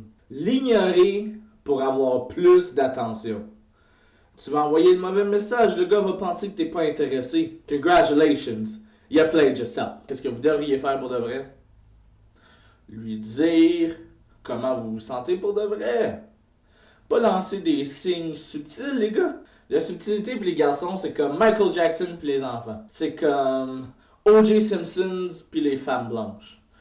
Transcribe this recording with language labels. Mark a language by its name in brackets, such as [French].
[French] L'ignorer pour avoir plus d'attention. Tu vas envoyer le mauvais message, le gars va penser que t'es pas intéressé. [English] Congratulations, you played yourself. [French] Qu'est-ce que vous devriez faire pour de vrai? Lui dire comment vous vous sentez pour de vrai. Pas lancer des signes subtils, les gars. La subtilité pour les garçons, c'est comme Michael Jackson puis les enfants. C'est comme O.J. Simpson puis les femmes blanches.